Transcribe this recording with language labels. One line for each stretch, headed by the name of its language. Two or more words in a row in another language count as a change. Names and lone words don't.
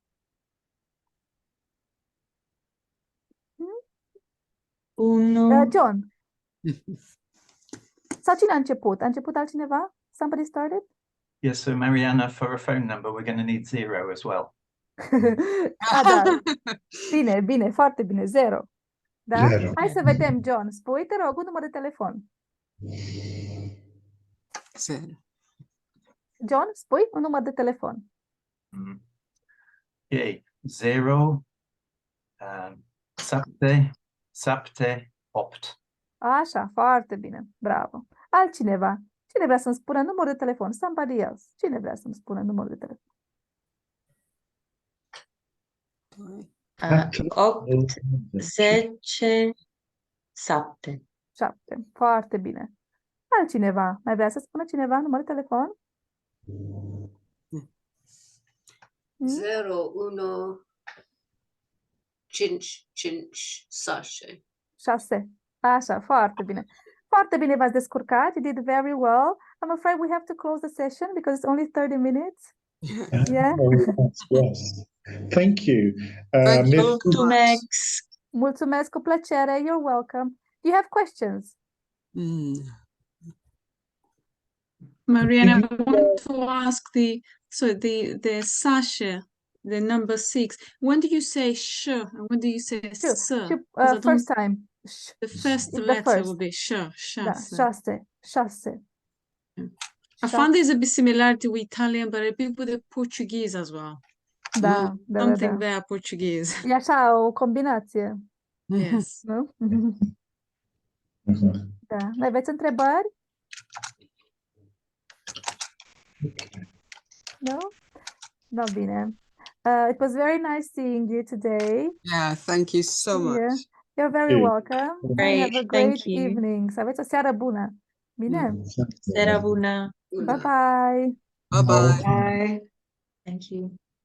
Romanian: Unu, John. Sau cine a început? A început altcineva?
English: Somebody started? Yes, so Mariana, for a phone number, we're going to need 0 as well.
Romanian: Da. Bine, bine, foarte bine. 0. Da? Zero. Hai să vedem, John. Spui, te rog, un număr de telefon. 0. John, spui un număr de telefon.
English: Okay, 0, 7, 7, 8.
Romanian: Așa, foarte bine. Bravo. Altcineva. Cine vrea să-mi spună numărul de telefon?
English: Somebody else.
Romanian: Cine vrea să-mi spună numărul de telefon? 8, 10, 7. 7. Foarte bine. Altcineva. Mai vrea să spună cineva numărul de telefon? 0, 1, 5, 5, 6. 6. Așa, foarte bine. Foarte bine v-ați descurcat.
English: You did very well. I'm afraid we have to close the session because it's only 30 minutes. Yeah. Oh, yes. Thank you. Thank you. Miss-
Romanian: Mulțumesc! Mulțumesc, cu plăcere.
English: You're welcome. Do you have questions? Mariana, I want to ask the Sasha, the number 6. When do you say sh and when do you say Sure. s? Sure. 'Cause I don't- First time. The first the letter first. will be sh,
Romanian: Da, shase. 6. 6.
English: I found there's a bit similarity with Italian, but a bit with the Portuguese as well.
Romanian: Da, da, da,
English: Something
Romanian: da.
English: there, Portuguese.
Romanian: E așa o combinație,
English: Yes.
Romanian: nu? Mhm. Da. Mai aveți întrebări?
English: No?
Romanian: No, bine.
English: It was very nice seeing you today. Yeah, thank you so much. Yeah. You're very you. welcome. And Great, have a thank great you. evening.
Romanian: Să aveți o seară bună. Bine? Seara bună!
English: Bye-bye. Bye bye. Bye! Thank you.